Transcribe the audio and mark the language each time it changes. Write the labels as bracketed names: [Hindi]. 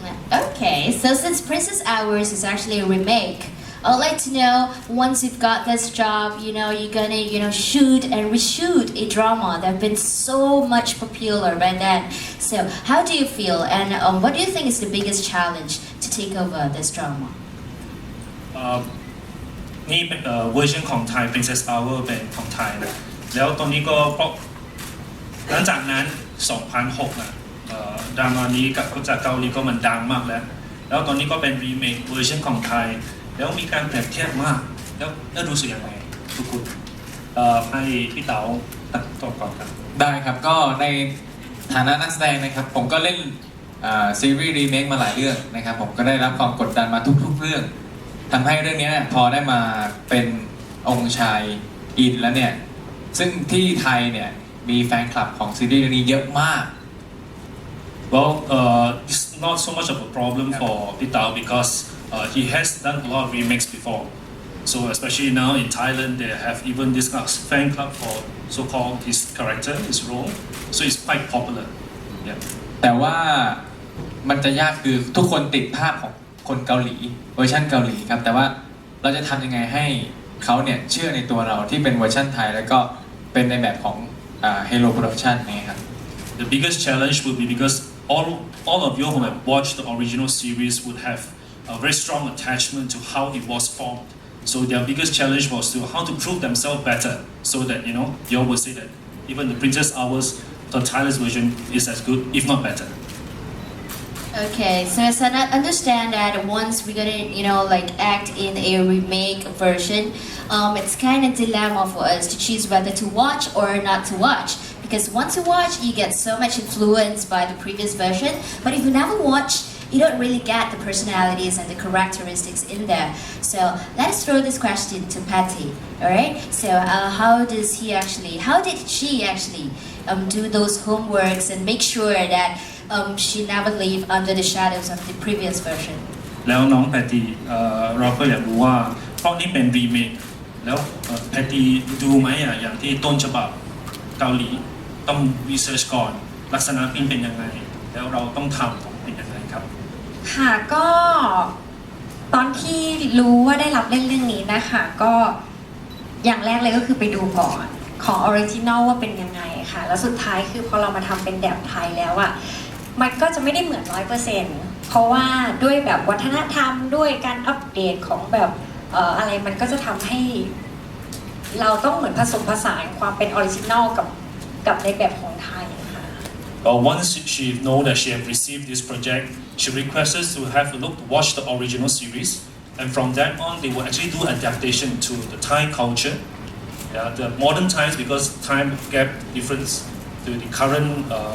[English] Okay, so since Princess Hours is actually a remake, I'd like to know, once you've got this job, you're gonna, shoot and reshoot a drama that's been so much popular by then. So how do you feel, and what do you think is the biggest challenge to take over this drama? [Thai] นี่เป็นเวอร์ชันของไทย Princess Hour เป็นของไทยนะแล้วตอนนี้ก็เพราะหลังจากนั้น 2006 นะดราม่านี้กับจากเกาหลีก็มันดังมากแล้วตอนนี้ก็เป็นรีเมคเวอร์ชันของไทยแล้วมีการเปรียบเทียบมากแล้วรู้สึกยังไงทุกคนให้พี่เต๋าตัดต่อก่อนครับ ได้ครับก็ในฐานะนักแสดงนะครับผมก็เล่นซีรีส์รีเมคมาหลายเรื่องนะครับผมก็ได้รับความกดดันมาทุกๆเรื่องทำให้เรื่องนี้พอได้มาเป็นองค์ชายอินแล้วเนี่ยซึ่งที่ไทยเนี่ยมีแฟนคลับของซีรีส์เรื่องนี้เยอะมาก [English] Well, it's not so much of a problem for Pitao because he has done a lot of remakes before. So especially now in Thailand, they have even this fan club for so-called his character, his role. So it's quite popular. Yeah. [Thai] แต่ว่ามันจะยากคือทุกคนติดภาพของคนเกาหลีเวอร์ชันเกาหลีครับแต่ว่าเราจะทำยังไงให้เขาเนี่ยเชื่อในตัวเราที่เป็นเวอร์ชันไทยแล้วก็เป็นในแบบของHello Production นะครับ [English] The biggest challenge would be because all of you who have watched the original series would have a very strong attachment to how it was formed. So their biggest challenge was to how to prove themselves better, so that you all will say that even the Princess Hours, the Thailand's version is as good, if not better. Okay, so as I understand that once we're gonna, act in a remake version, it's kind of dilemma for us to choose whether to watch or not to watch. Because once you watch, you get so much influence by the previous version. But if you never watch, you don't really get the personalities and the characteristics in there. So let's throw this question to Patty. All right. So how did she actually do those homeworks and make sure that she never live under the shadows of the previous version? [Thai] แล้วน้องแพตตี้เราก็อยากรู้ว่าเพราะนี่เป็นรีเมคแล้วแพตตี้ดูไหมอย่างที่ต้นฉบับเกาหลีต้องรีเสิร์ชก่อนลักษณะเป็นยังไงแล้วเราต้องทำเป็นยังไงครับ ค่ะก็ตอนที่รู้ว่าได้รับเล่นเรื่องนี้นะคะก็อย่างแรกเลยก็คือไปดูก่อนของออริจินอลว่าเป็นยังไงค่ะแล้วสุดท้ายคือพอเรามาทำเป็นแบบไทยแล้วอ่ะมันก็จะไม่ได้เหมือน 100% เพราะว่าด้วยแบบวัฒนธรรมด้วยการอัปเดตของแบบอะไรมันก็จะทำให้เราต้องเหมือนผสมผสานความเป็นออริจินอลกับในแบบของไทยค่ะ [English] Once she know that she have received this project, she requests us to have a look to watch the original series, and from that on, they will actually do adaptation to the Thai culture, the modern times because time gap difference to the current.